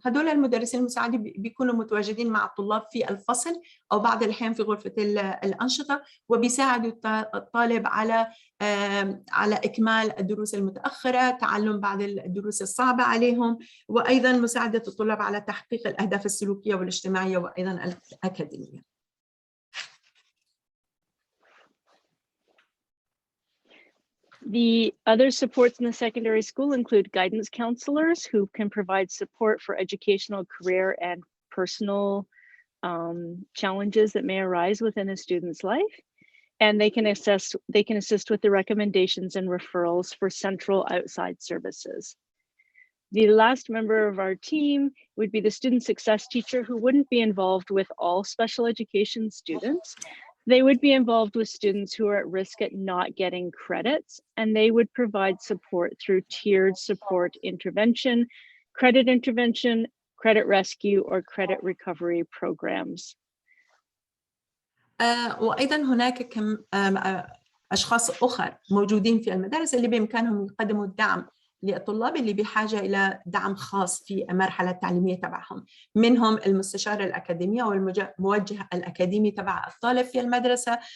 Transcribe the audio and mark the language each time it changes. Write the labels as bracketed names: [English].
[Arabic] هدول المدرسين المساعدين بيكونوا متواجدين مع الطلاب في الفصل أو بعض الأحيان في غرفة الأنشطة، وبيساعدوا الطالب على إكمال الدروس المتأخرة، تعلم بعض الدروس الصعبة عليهم، وأيضاً مساعدة الطلاب على تحقيق الأهداف السلوكية والاجتماعية وأيضاً الأكاديمية. [English] The other supports in the secondary school include guidance counselors who can provide support for educational, career, and personal challenges that may arise within a student's life. And they can assist with the recommendations and referrals for central outside services. The last member of our team would be the student success teacher, who wouldn't be involved with all special education students. They would be involved with students who are at risk at not getting credits, and they would provide support through tiered support intervention, credit rescue, or credit recovery programs. [Arabic] وأيضاً هناك كم أشخاص أخر موجودين في المدارس اللي بإمكانهم يقدموا الدعم للطلاب اللي بحاجة إلى دعم خاص في المرحلة التعليمية تبعهم. منهم المستشار الأكاديمي أو الموجه الأكاديمي تبع الطالب في المدرسة.